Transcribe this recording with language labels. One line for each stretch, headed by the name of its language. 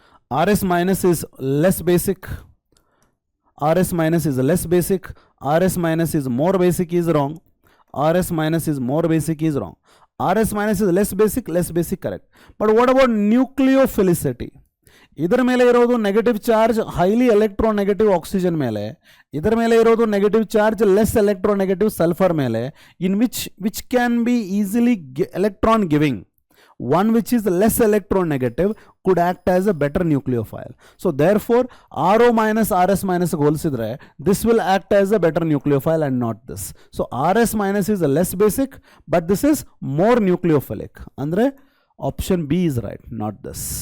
English: RS minus is less basic. RS minus is less basic. RS minus is more basic is wrong. RS minus is more basic is wrong. RS minus is less basic correct. But what about nucleophilicity?
Kannada: ಇದರ ಮೇಲೆ ಇರೋದು negative charge highly electronegative oxygen ಮೇಲೆ, ಇದರ ಮೇಲೆ ಇರೋದು negative charge less electronegative sulphur ಮೇಲೆ,
English: In which can be easily electron giving. One which is less electronegative could act as a better nucleophile. So therefore RO minus RS minus
Kannada: ಹೋಲಿಸಿದ್ರೆ
English: this will act as a better nucleophile and not this. So RS minus is a less basic, but this is more nucleophilic. ಅಂದ್ರೆ option B is right, not this.